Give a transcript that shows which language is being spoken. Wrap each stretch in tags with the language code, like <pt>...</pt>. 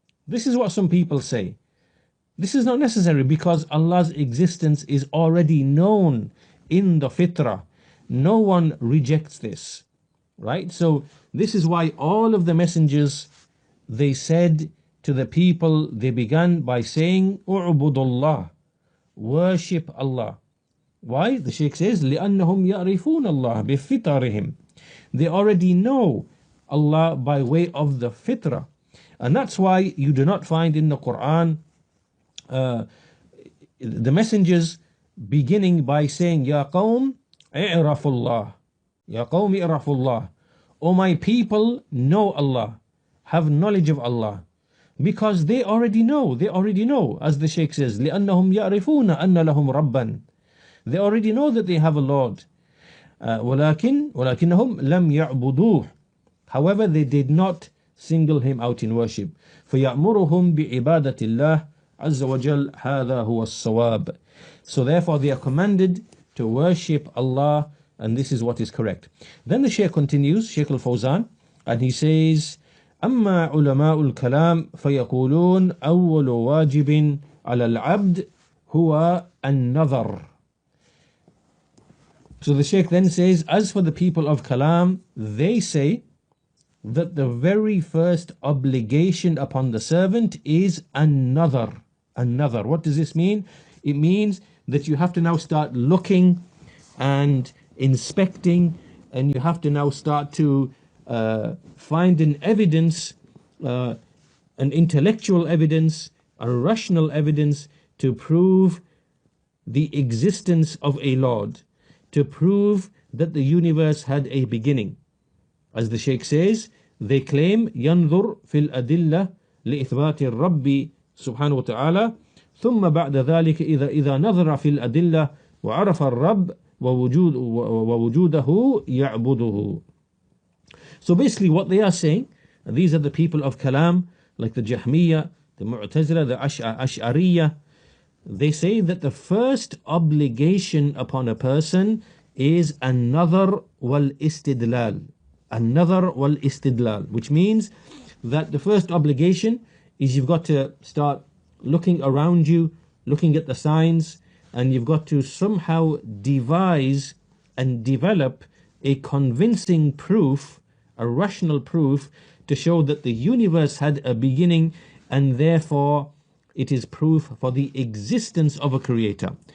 <en>This is what some people say. This is not necessary because Allah's existence is already known in the fitrah. No one rejects this, right? So this is why all of the messengers, they said to the people, they began by saying, U'budullah, worship Allah. Why? The Shaykh says,</en> <ar>لِأَنَّهُمْ يَعْرِفُونَ اللَّهَ بِفِطَرِهِمْ.</ar> <en>They already know Allah by way of the fitrah. And that's why you do not find in the Quran the messengers beginning by saying, Ya qawm i'rafullah. Ya qawm i'rafullah. O my people, know Allah. Have knowledge of Allah. Because they already know, as the Shaykh says,</en> <ar>لِأَنَّهُمْ يَعْرِفُونَ أَنَّ لَهُمْ رَبًّا.</ar> <en>They already know that they have a Lord.</en> <ar>ولكنهم لم يعبدوه.</ar> <en>However, they did not single him out in worship.</en> <ar>فَيَأْمُرُهُمْ بِعِبَادَةِ اللَّهِ عَزَّ وَجَلَّ هَذَا هُوَ الصَّوَابِ.</ar> <en>So therefore they are commanded to worship Allah, and this is what is correct. Then the Shaykh continues, Shaykh al-Fawzan, and he says,</en> <ar>أما علماء الكلام فيقولون أول واجب على العبد هو النظر.</ar> <en>So the Shaykh then says, as for the people of Kalam, they say that the very first obligation upon the servant is another. What does this mean? It means that you have to now start looking and inspecting, and you have to now start to find an evidence, an intellectual evidence, a rational evidence to prove the existence of a Lord, to prove that the universe had a beginning. As the Shaykh says, they claim</en> <ar>ينظر في الأدلة لإثبات الرب سبحانه وتعالى ثم بعد ذلك إذا نظر في الأدلة وعرف الرب ووجوده يعبده.</ar> <en>So basically what they are saying, and these are the people of Kalam, like the Jahmiyyah, the Mu'tazila, the Ash'ariyah, they say that the first obligation upon a person is an-nadhar wal-istidlal. An-nadhar wal-istidlal, which means that the first obligation is you've got to start looking around you, looking at the signs, and you've got to somehow devise and develop a convincing proof, a rational proof, to show that the universe had a beginning, and therefore it is proof for the existence of a creator.</en>